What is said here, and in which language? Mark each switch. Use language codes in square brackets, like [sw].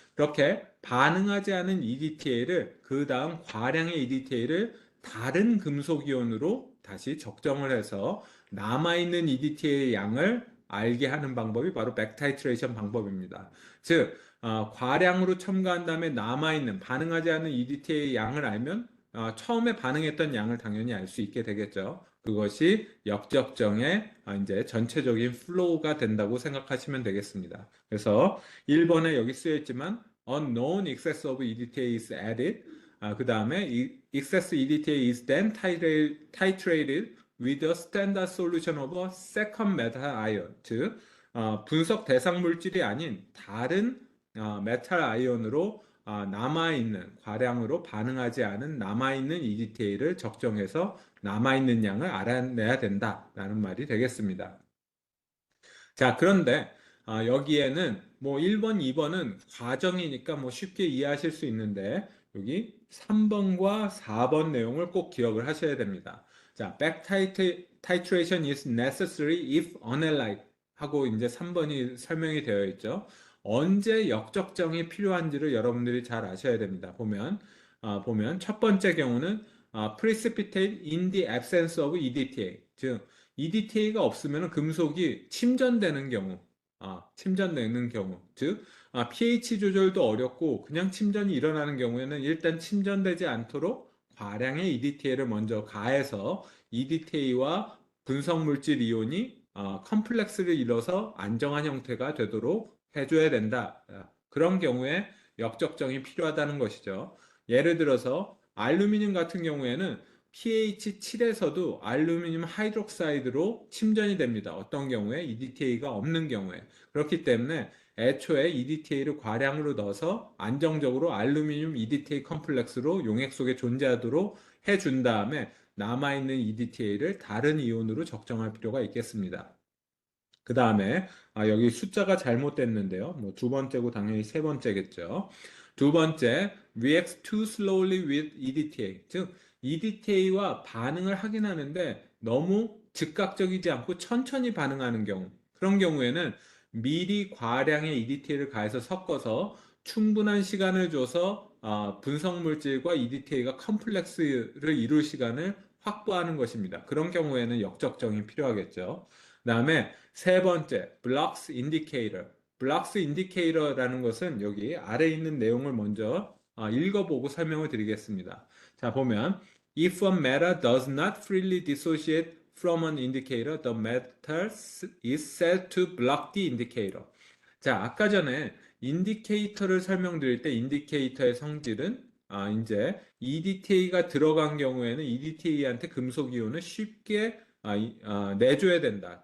[ko] 그렇게 반응하지 않은 EDTA를 그 다음 과량의 EDTA를 다른 금속이온으로 다시 적정을 해서 남아있는 EDTA의 양을 알게 하는 방법이 바로 백타이트레이션 방법입니다. 즉, 과량으로 첨가한 다음에 남아있는 반응하지 않는 EDTA의 양을 알면 처음에 반응했던 양을 당연히 알 수 있게 되겠죠. 그것이 역적정의 이제 전체적인 플로우가 된다고 생각하시면 되겠습니다. 그래서 1번에 여기 쓰여 있지만 [en] unknown excess of EDTA is added. [ko] 그 다음에 [en] excess EDTA is then titrated with a standard solution of a second metal ion. [ko] 즉 분석 대상 물질이 아닌 다른 메탈 아이온으로 남아있는 과량으로 반응하지 않은 남아있는 EDTA를 적정해서 남아있는 양을 알아내야 된다라는 말이 되겠습니다. 자, 그런데 여기에는 뭐 1번, 2번은 과정이니까 뭐 쉽게 이해하실 수 있는데 여기 3번과 4번 내용을 꼭 기억을 하셔야 됩니다. 자, [en] titration is necessary if unalike [ko] 하고 이제 3번이 설명이 되어 있죠. 언제 역적정이 필요한지를 여러분들이 잘 아셔야 됩니다. 보면 첫 번째 경우는 [en] precipitate in the absence of EDTA. [ko] 즉, EDTA가 없으면 금속이 침전되는 경우, 침전되는 경우, 즉, pH 조절도 어렵고 그냥 침전이 일어나는 경우에는 일단 침전되지 않도록 과량의 EDTA를 먼저 가해서 EDTA와 분성물질 이온이 컴플렉스를 이뤄서 안정한 형태가 되도록 해줘야 된다. 그런 경우에 역적정이 필요하다는 것이죠. 예를 들어서 알루미늄 같은 경우에는 pH 7에서도 알루미늄 하이드록사이드로 침전이 됩니다. 어떤 경우에 EDTA가 없는 경우에. 그렇기 때문에 애초에 EDTA를 과량으로 넣어서 안정적으로 알루미늄 EDTA 컴플렉스로 용액 속에 존재하도록 해준 다음에 남아있는 EDTA를 다른 이온으로 적정할 필요가 있겠습니다. 그 다음에 여기 숫자가 잘못됐는데요. 뭐 두 번째고 당연히 세 번째겠죠. 두 번째, [en] reacts too slowly with EDTA. [ko] 즉, EDTA와 반응을 하긴 하는데 너무 즉각적이지 않고 천천히 반응하는 경우. 그런 경우에는 미리 과량의 EDTA를 가해서 섞어서 충분한 시간을 줘서 분성물질과 EDTA가 컴플렉스를 이룰 시간을 확보하는 것입니다. 그런 경우에는 역적정이 필요하겠죠. 그 다음에 세 번째, blocks indicator. blocks indicator라는 것은 여기 아래에 있는 내용을 먼저 읽어보고 설명을 드리겠습니다. 자, 보면 [en] if a metal does not freely dissociate from an indicator, the metal is said to block the indicator. [ko] 자, 아까 전에 인디케이터를 설명드릴 때 인디케이터의 성질은 이제 EDTA가 들어간 경우에는 EDTA한테 금속 이온을 쉽게 내줘야 된다.